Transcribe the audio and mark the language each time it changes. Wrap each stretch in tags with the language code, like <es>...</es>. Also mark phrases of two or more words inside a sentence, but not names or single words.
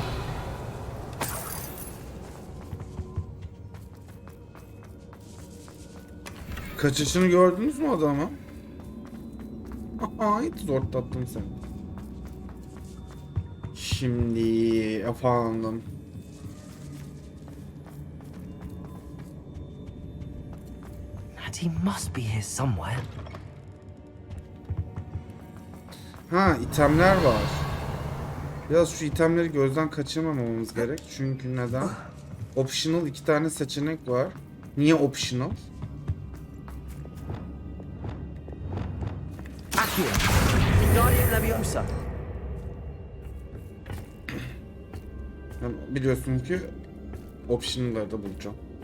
<tr>Kaçışını gördünüz mü adamı? Aha, hiç zor tattım sen. Şimdi efendim.</tr> <en>He must be here somewhere.</en> <tr>Ha, itemler var. Biraz şu itemleri gözden kaçırmamamız gerek. Çünkü neden? Optional 2 tane seçenek var. Niye optional? Accio. Wingardium Leviosa. Yani biliyorsun ki optional'ları da bulacağım.</tr>